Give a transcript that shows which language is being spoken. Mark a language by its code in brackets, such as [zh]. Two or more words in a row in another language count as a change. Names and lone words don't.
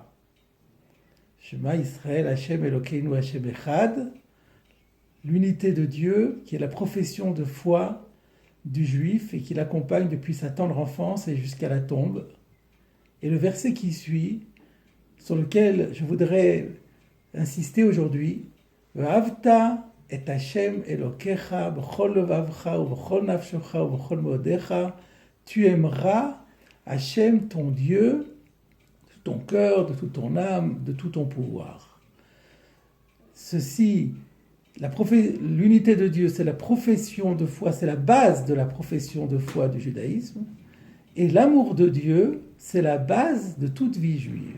[he] שמע ישראל, השם אלוקינו השם אחד, [fr] l'unité de Dieu qui est la profession de foi du juif et qui l'accompagne depuis sa tendre enfance et jusqu'à la tombe. Et le verset qui suit, sur lequel je voudrais insister aujourd'hui, [he] ואהבת את השם אלוקיך בכל לבבך ובכל נפשך ובכל מאודך, [fr] tu aimeras Hashem ton Dieu de tout ton cœur, de toute ton âme, de tout ton pouvoir. Ceci, l'unité de Dieu, c'est la profession de foi, c'est la base de la profession de foi du judaïsme, et l'amour de Dieu, c'est la base de toute vie juive.